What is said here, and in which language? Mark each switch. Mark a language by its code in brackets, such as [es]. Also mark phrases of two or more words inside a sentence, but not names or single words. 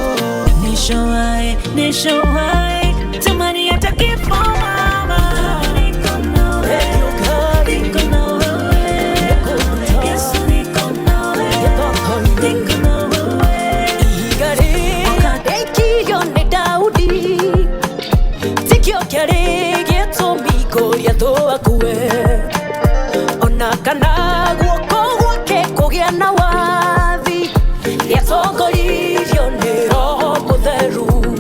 [sw] nishawahi tamani hata kifo mama. Niko na wewe, Yesu niko na wewe. [ki] Wakadekio ni Daudi, tikio kiari gitumi kuria tuakue, ona kana guoko gwake kugia na wathi, yatongoririo ni Roho Mutheru.